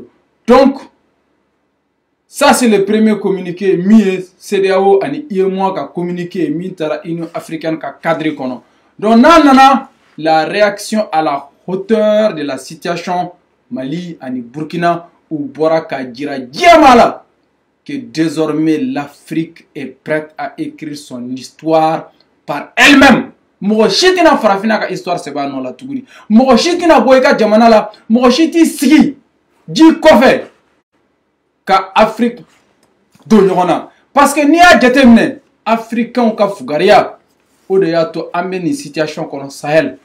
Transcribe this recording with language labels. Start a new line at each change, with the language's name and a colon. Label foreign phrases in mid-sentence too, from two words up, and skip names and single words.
French: Donc ça c'est le premier communiqué
Bambara: min ye CEDEAO ani UEMOA ka communiqué min taara Union africaine ka cadre kɔnɔ.
French: Donc
Bambara: n'a nana
French: la réaction à la hauteur de la situation
Bambara: Mali ani Burkina, u bɔra ka jira diɲɛma la
French: que désormais l'Afrique est prête à écrire son histoire par elle-même.
Bambara: Mɔgɔ si tɛna farafina ka histoire sɛbɛn a nɔ la tuguni. Mɔgɔ si tɛna bɔ i ka jamana la, mɔgɔ si t'i sigi ji kɔfɛ ka Afrique don ɲɔgɔn na.
French: Parce que
Bambara: n'i y'a jateminɛ africains ka fugariya, o de y'a to an bɛ nin situation kɔnɔ Sahel.